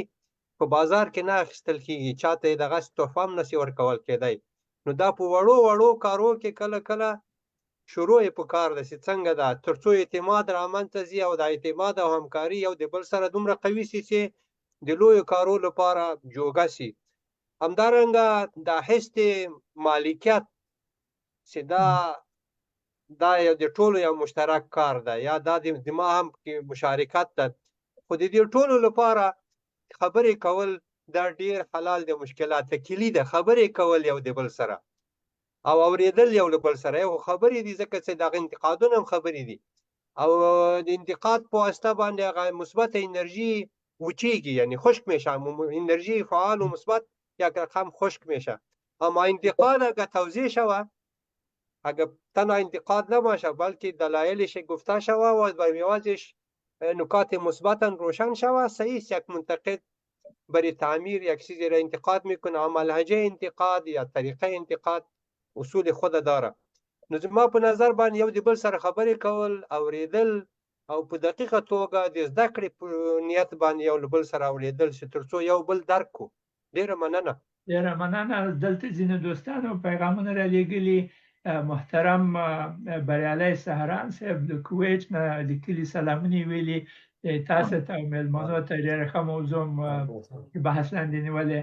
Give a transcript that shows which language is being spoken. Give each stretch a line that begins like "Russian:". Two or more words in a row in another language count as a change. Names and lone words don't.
Pashto: په بازار کې نه اخیستل کېږي چاته یې دغسې تحفه هم نسي ورکول کېدی نو دا په وړو کارو کې کله شروع یې پکار ده چې څنګه ده تر څو اعتماد رامنځته سي او د اعتماد او همکاري یو د بل سره دومره قوي سي چې د لویو کارو لپاره جوګه سي همدارنګه د حس د مالکیت چې دا یو د ټولو یو مشترک کار ده یا دا د ما هم مشارکت ده خو د دې ټولو لپاره خبرې کول دا ډیر حلال دي، مشکلات کلی ده خبرې کول یو د بل سره او اوریدل یو له بل سره یو خبرې دي، ځکه چې دا انتقادونه هم خبرې دي او د انتقاد په واسطه باندې هغه مثبت انرژي وچیږي،
Persian: یعنی خشک میشه، انرژی فعال و مثبت یک رقم خشک میشه. اما انتقاد اگر توضیح شوه، اگر تنها انتقاد نباشه بلکه دلایلش گفته شوه و بر میوازش نکات مثبت روشن شوه، صحیح است. یک منتقد برای تعمیر یک چیزی را انتقاد میکنه، اما لهجه انتقاد یا طریقه انتقاد اصول خود داره.
Pashto: نو زما په نظر باندې یو د بل سره خبرې کول، اوریدل او په دقیقه توګه د زده کړې په نیت باندې یو له بل سره اوریدل چې ترڅو یو بل درک کو. ډیره مننه. ډیره مننه. دلته ځینې دوستانو پیغامونه را لیږلي. محترم بریالی سهران صاحب د کویت نه لیکلي سلامونه ویلي تاسو ته او میلمنو ته ډیره ښه موضوع بحث لاندې نیولې.